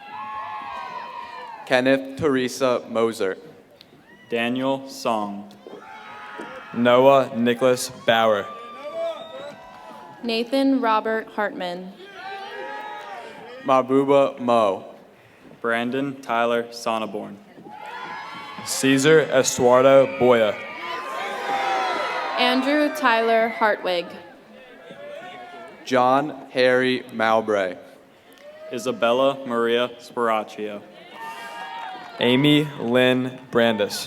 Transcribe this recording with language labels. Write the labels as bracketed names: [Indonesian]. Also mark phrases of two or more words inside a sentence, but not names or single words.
[English] Kenneth Teresa Moser. Daniel Song. Noah Nicholas Bauer. Nathan Robert Hartman. Mabuba Mo. Brandon Tyler Sonneborn. Caesar Estuardo Boya. Andrew Tyler Hartwig. John Harry Mowbray. Isabella Maria Sparaccio. Amy Lynn Brandis.